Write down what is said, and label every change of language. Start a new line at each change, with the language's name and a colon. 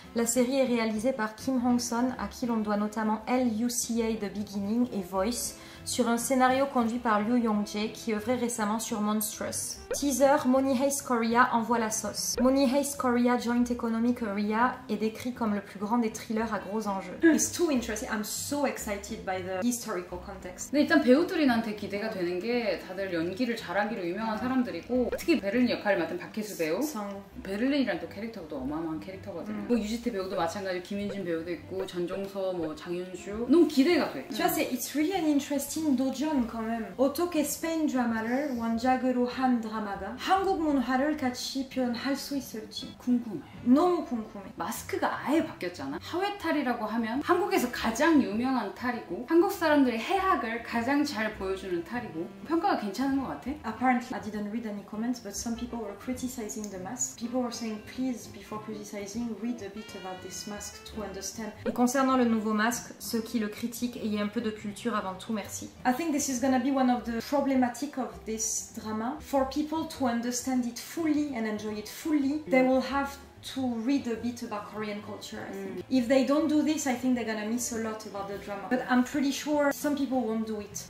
French: La série est réalisée par Kim Hong-son, à qui l'on doit notamment LUCA The Beginning et Voice, sur un scénario conduit par Liu Yong-jae qui œuvrait récemment sur Monstrous. Teaser, Money Heist Korea envoie la sauce. Money Heist Korea Joint Economic Area est décrit comme le plus grand des thrillers à gros enjeux.
English: It's too interesting. I'm so excited by the historical context.
Korean: 근데 일단 배우들한테 기대가 되는 게 다들 연기를 잘하기로 유명한 사람들이고 특히 베를린 역할을 맡은 박혜수 배우. 베를린이란 또 캐릭터가 또 어마어마한 캐릭터거든요. 뭐 유지태 배우도 마찬가지로 김윤진 배우도 있고 전종서, 뭐 장윤주 너무 기대가 돼.
French: Tu vois,
English: it's really an interesting
Korean: 도전
French: quand même.
Korean: 어떻게 스페인 드라마를 원작으로 한 드라마가 한국 문화를 같이 표현할 수 있을지 궁금해. 너무 궁금해. 마스크가 아예 바뀌었잖아. 하회탈이라고 하면 한국에서 가장 유명한 탈이고 한국 사람들의 해학을 가장 잘 보여주는 탈이고 평가가 괜찮은 것 같아?
English: Apparently, I didn't read any comments, but some people were criticizing the mask. People were saying, please, before criticizing, read a bit about this mask to understand.
French: Et concernant le nouveau masque, ceux qui le critiquent, ayez un peu de culture avant tout, merci.
English: I think this is gonna be one of the problematic of this drama. For people to understand it fully and enjoy it fully, they will have to read a bit about Korean culture, I think. If they don't do this, I think they're gonna miss a lot about the drama. But I'm pretty sure some people won't do it.